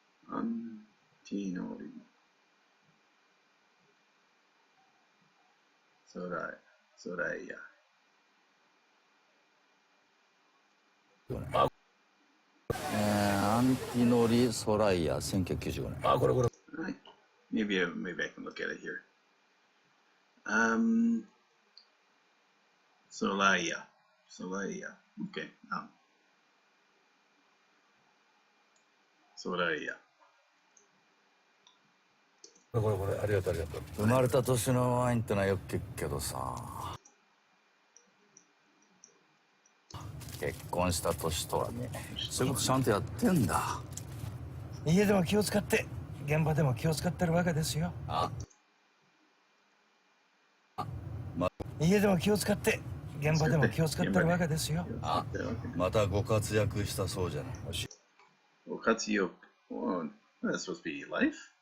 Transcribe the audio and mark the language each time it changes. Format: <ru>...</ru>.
<ja>アンティノリ。ソライヤ。アンティノリ・ソライヤ1995年。あ、これ。</ja> <en>Maybe I can look at it here. Solaya. Okay. Solaya.</en> <ja>これありがとう。生まれた年のワインってのはよく聞くけどさ、結婚した年とはね、そういうことちゃんとやってんだ。家でも気を使って現場でも気を使ってるわけですよ。家でも気を使って現場でも気を使ってるわけですよ。またご活躍したそうじゃない。ご活躍。</ja> <en>Oh, that's supposed to be life?</en>